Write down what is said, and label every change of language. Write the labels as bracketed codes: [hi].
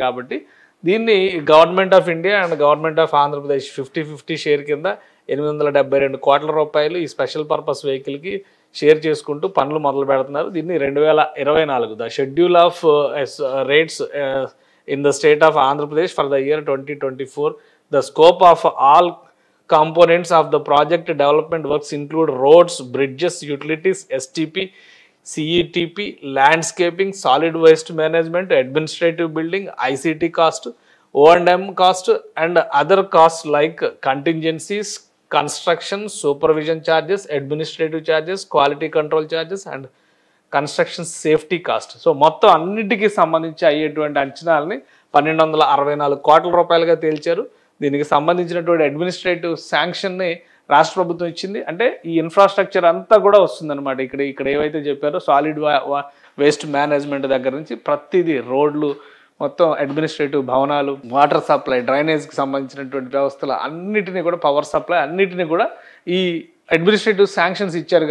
[te] కాబట్టి దీన్ని government of India and government of Andhra Pradesh 50-50 share కింద 872 కోట్ల రూపాయలు ఈ స్పెషల్ పర్పస్ వెహికల్కి షేర్ చేసుకుంటూ పనులు మొదలు పెడుతున్నారు. దీన్ని [en] 2024 the schedule of rates in the state of Andhra Pradesh for the year 2024. The scope of all components of the project development works include roads, bridges, utilities, STP, CETP, landscaping, solid waste management, administrative building, ICT cost, O&M cost and other costs like contingencies, construction, supervision charges, administrative charges, quality control charges and construction safety cost. [te] So మొత్తం అన్నిటికీ సంబంధించి అయ్యేటువంటి అంచనాలని 1264 కోట్ల రూపాయలుగా తేల్చారు. దీనికి సంబంధించినటువంటి administrative శాంక్షన్ని రాష్ట్ర ప్రభుత్వం ఇచ్చింది. అంటే ఈ ఇన్ఫ్రాస్ట్రక్చర్ అంతా కూడా వస్తుందన్నమాట. ఇక్కడ ఏవైతే చెప్పారో సాలిడ్ వేస్ట్ మేనేజ్మెంట్ దగ్గర నుంచి ప్రతిదీ, రోడ్లు, మొత్తం అడ్మినిస్ట్రేటివ్ భవనాలు, వాటర్ సప్లై, డ్రైనేజ్కి సంబంధించినటువంటి వ్యవస్థలు అన్నిటినీ కూడా, పవర్ సప్లై అన్నిటినీ కూడా ఈ అడ్మినిస్ట్రేటివ్ శాంక్షన్స్ ఇచ్చారు.